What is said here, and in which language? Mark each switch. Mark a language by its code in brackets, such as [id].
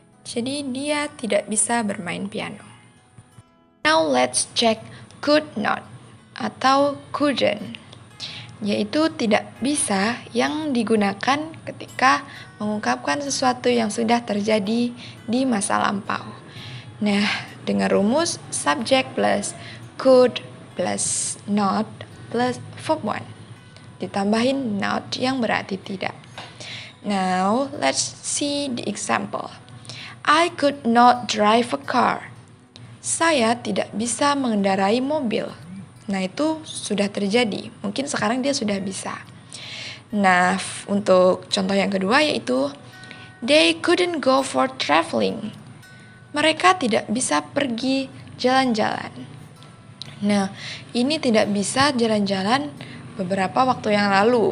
[id] Jadi dia tidak bisa bermain piano. [en] Now let's check could not [id] atau couldn't, yaitu tidak bisa yang digunakan ketika mengungkapkan sesuatu yang sudah terjadi di masa lampau. Nah, dengan rumus subject plus could plus not plus verb 1. Ditambahin not yang berarti tidak. [en] Now, let's see the example. I could not drive a car. [id] Saya tidak bisa mengendarai mobil. Nah, itu sudah terjadi. Mungkin sekarang dia sudah bisa. Nah, untuk contoh yang kedua yaitu [en] they couldn't go for traveling. [id] Mereka tidak bisa pergi jalan-jalan. Nah, ini tidak bisa jalan-jalan beberapa waktu yang lalu.